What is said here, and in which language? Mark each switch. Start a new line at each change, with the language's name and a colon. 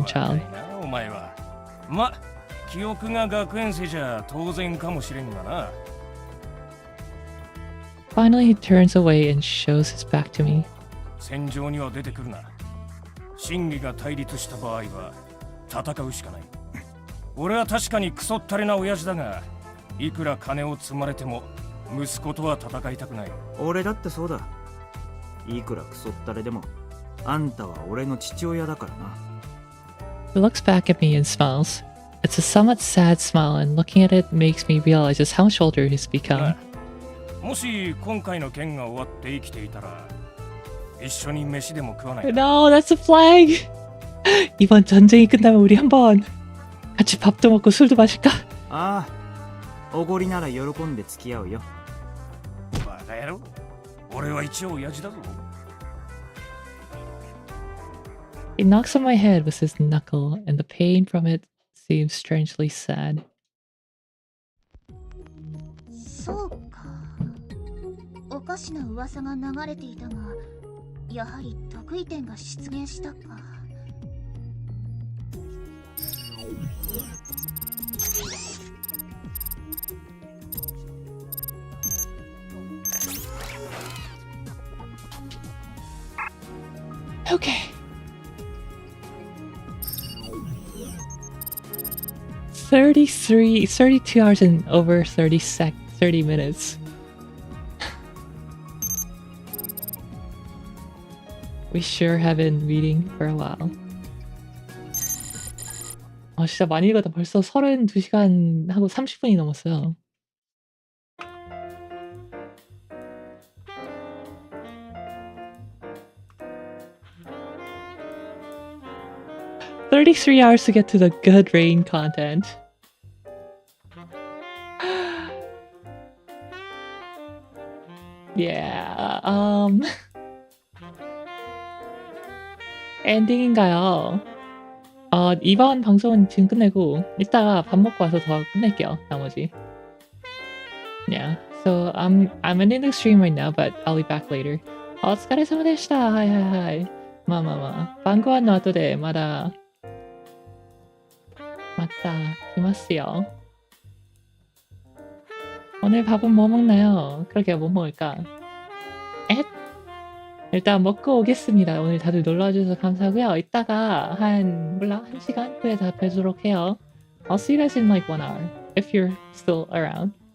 Japanese: 若
English: child.
Japanese: いなお前は。ま、記憶が学園生じゃ当然かもしれんがな。
English: Finally, he turns away and shows his back to me.
Japanese: 戦場には出てくるな。真偽が対立した場合は戦うしかない。俺は確かにクソったれな親父だが、いくら金を積まれても息子とは戦いたくない。俺だってそうだ。いくらクソったれでもあんたは俺の父親だからな。
English: He looks back at me and smiles. It's a somewhat sad smile, and looking at it makes me realize just how much older he's become.
Japanese: もし今回の件が終わって生きていたら一緒に飯でも食わないか
English: No, that's a flag!
Korean: 이번 전쟁이 끝나면 우리 한번 같이 밥도 먹고 술도 마실까?
Japanese: ああ、おごりなら喜んで付き合うよ。バカ野郎俺は一応親父だぞ
English: He knocks on my head with his knuckle, and the pain from it seems strangely sad.
Japanese: そうか。おかしな噂が流れていたが、やはり得意点が出現したか。
English: Okay. 32 hours and over 30 minutes. We sure have been reading for a while.
Korean: 진짜 많이 읽었다. 벌써 32시간 하고 30분이 넘었어요.
English: "33 hours to get to the good rain content."
Korean: Yeah, 엔딩인가요? 이번 방송은 지금 끝내고 이따가 밥 먹고 와서 더 끝낼게요. 나머지. Yeah.
English: So I'm ending the stream right now, but I'll be back later.
Japanese: お疲れ様でした。はいはいはい。まあ。晩ご飯の後でまた来ますよ.
Korean: 오늘 밥은 뭐 먹나요? 그러게요. 뭐 먹을까? 일단 먹고 오겠습니다. 오늘 다들 놀러와주셔서 감사하고요. 이따가 한 1시간 후에 다 뵈도록 해요.
English: I'll see you guys in like 1 hour if you're still around.